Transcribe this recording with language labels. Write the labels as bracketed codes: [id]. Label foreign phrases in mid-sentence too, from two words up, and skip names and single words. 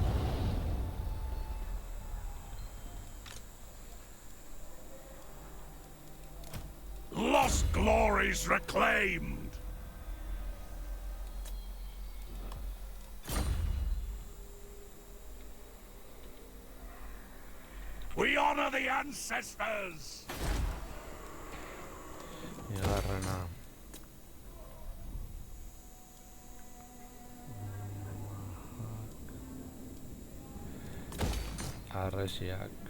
[en] Lost glories reclaimed! We honor the ancestors! [es] Y agarran a... [eu] Arresiak.